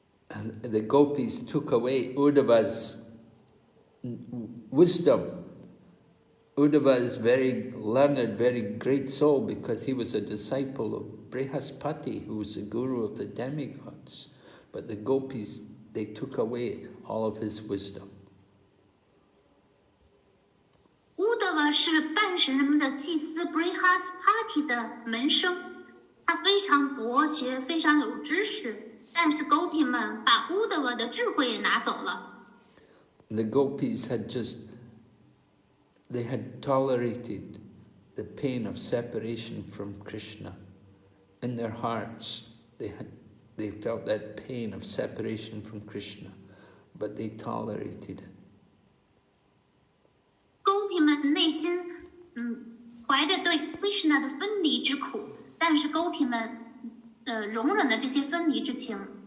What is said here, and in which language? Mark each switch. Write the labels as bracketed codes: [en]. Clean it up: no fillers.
[en] And the Gopis took away Uddhava's wisdom. Uddhava is very learned, very great soul because he was a disciple of Brihaspati, who was the guru of the demigods. But the Gopis, they took away all of his wisdom. [zh] Uddhava 是半神人们的祭司 Brihaspati 的门生，他非常博学，非常有知识。但是 Gopi 们把 Uddhava 的智慧也拿走了。 [en] The Gopis they had tolerated the pain of separation from Krishna. In their hearts, they felt that pain of separation from Krishna, but they tolerated it. [zh] Gopi 们内心怀着对 Krishna 的分离之苦，但是狗皮们容忍了这些分离之情。